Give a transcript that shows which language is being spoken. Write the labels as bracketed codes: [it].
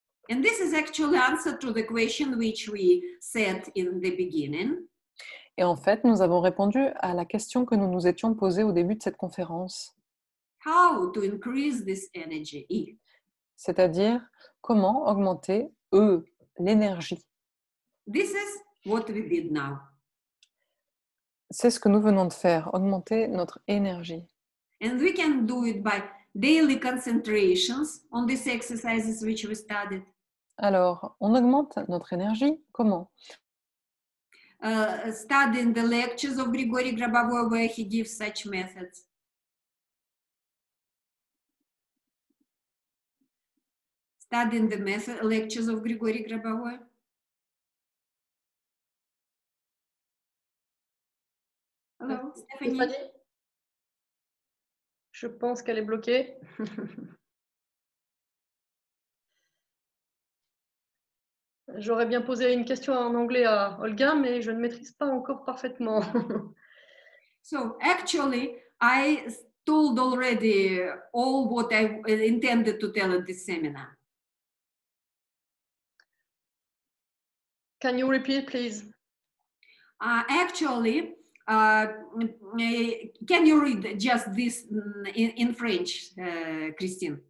[en] And this is actually answer to the question which we said in the beginning. [fr] Et en fait, nous avons répondu à la question que nous nous étions posée au début de cette conférence. [en] How to increase this energy? [fr] C'est-à-dire, comment augmenter, l'énergie. [en] This is what we did now. [fr] C'est ce que nous venons de faire, augmenter notre énergie. [en] And we can do it by daily concentrations on these exercises which we studied. [fr] Alors, on augmente notre énergie, comment? [en] Studying the lectures of Grigory Grabovoi where he gives such methods. Studying the lectures of Grigory Grabovoi. Hello, Stephanie. [fr] Je pense qu'elle est bloquée. J'aurais bien posé une question en anglais à Olga, mais je ne maîtrise pas encore parfaitement. [en] So actually, I told already all what I intended to tell at this seminar. Can you repeat, please? Actually, can you read just this in French, Christine?